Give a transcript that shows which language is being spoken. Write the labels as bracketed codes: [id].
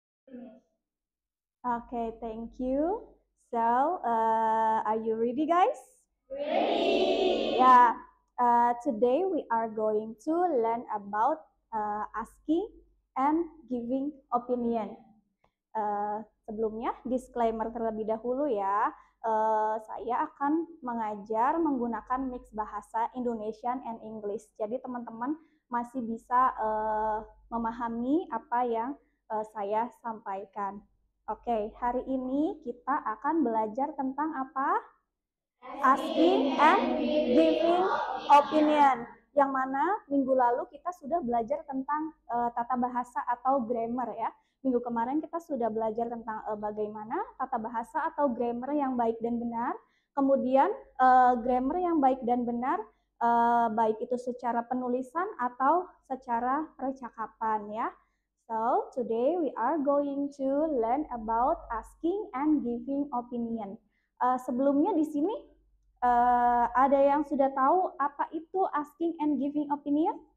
[en] Finish. Okay, thank you. So, are you ready, guys? Ready. Yeah. Today we are going to learn about asking and giving opinion. [id] Sebelumnya, disclaimer terlebih dahulu ya. Saya akan mengajar menggunakan mix bahasa Indonesian and English. Jadi teman-teman masih bisa memahami apa yang saya sampaikan. Oke, hari ini kita akan belajar tentang apa? [en] Asking and giving opinion. [id] Yang mana minggu lalu kita sudah belajar tentang tata bahasa atau grammar ya. Minggu kemarin kita sudah belajar tentang bagaimana tata bahasa atau grammar yang baik dan benar. Kemudian grammar yang baik dan benar, baik itu secara penulisan atau secara percakapan ya. [en] So, today we are going to learn about asking and giving opinion. [id] Sebelumnya di sini ada yang sudah tahu apa itu asking and giving opinion?